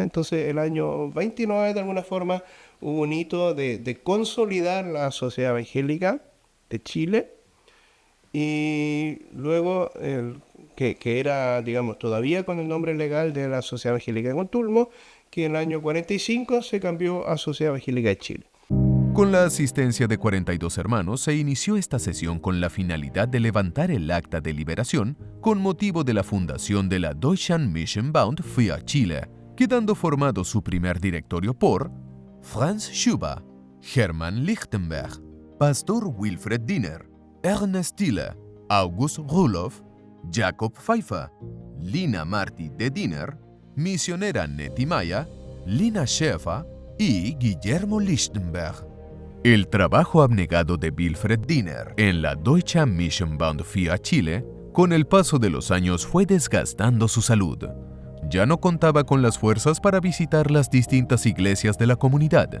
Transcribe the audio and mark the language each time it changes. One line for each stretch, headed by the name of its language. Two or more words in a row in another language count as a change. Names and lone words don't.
Spanish: Entonces el año 29 de alguna forma hubo un hito de consolidar la Sociedad Evangélica de Chile, y luego que era, digamos, todavía con el nombre legal de la Sociedad Evangélica de Contulmo, que en el año 45 se cambió a Sociedad Evangélica de Chile. Con la asistencia de 42 hermanos se inició esta sesión con la finalidad de levantar el acta de liberación con motivo de la fundación de la Deutschen Mission Bund für Chile, quedando formado su primer directorio por Franz Schuber, Hermann Lichtenberg, Pastor Wilfred Diener, Ernest Thiele, August Rudolph, Jakob Pfeiffer, Lina Marti de Diener, misionera Nettie Maya, Lina Schäfer y Guillermo Lichtenberg. El trabajo abnegado de Wilfred Diener en la Deutsche Mission Bund für Chile, con el paso de los años fue desgastando su salud. Ya no contaba con las fuerzas para visitar las distintas iglesias de la comunidad.